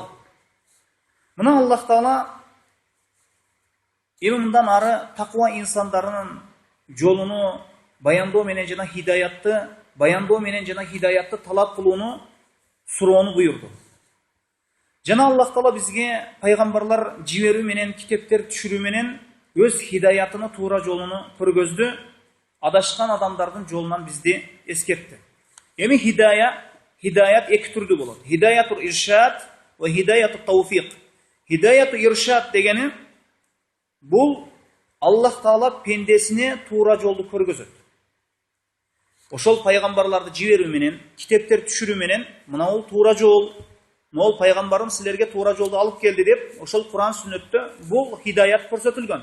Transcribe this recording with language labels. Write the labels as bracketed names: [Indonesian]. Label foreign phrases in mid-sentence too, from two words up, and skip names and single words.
[Kyrgyz] Мына Аллах Таала эми мындан ары таква инсандарынын жолуну баяндоо менен жана хидаятты талап кылууну суроону буйурду. Жана Аллах Таала бизге пайгамбарлар жиберүү менен, китептер түшүрүү менен өз хидаятыны, туура жолуну көргөздү, адашкан адамдардын жолунан бизди эскертти. Эми хидаят эки түрдүү болот. [Arabic] هداية الإرشاد وهداية التوفيق. هداية الإرشاد [Kyrgyz] дегени бул Аллах Таала пендесине туура жолду көргөзөт. Ошол пайгамбарларды жиберүү менен, китептер түшүрүү менен, мына бул туура жол, мол пайгамбарым силерге туура жолду алып келди деп, ошол Куран сүннөттө бул хидаят көрсөтүлгөн.